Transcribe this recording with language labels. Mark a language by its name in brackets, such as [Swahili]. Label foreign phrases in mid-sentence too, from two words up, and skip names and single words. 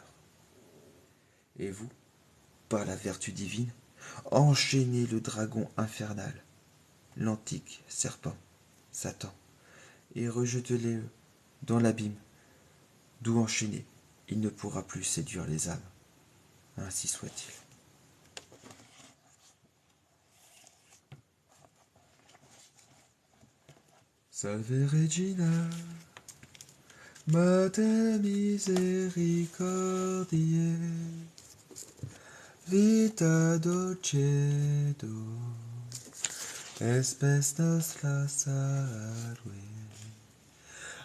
[French] Et vous, par la vertu divine, enchaînez le dragon infernal, l'antique serpent, Satan, et rejetez-le dans l'abîme, d'où enchaîné, il ne pourra plus séduire les âmes. Ainsi soit-il. [Latin] Salve Regina, Mater misericordiae, vita dulcedo, espes nostra salve.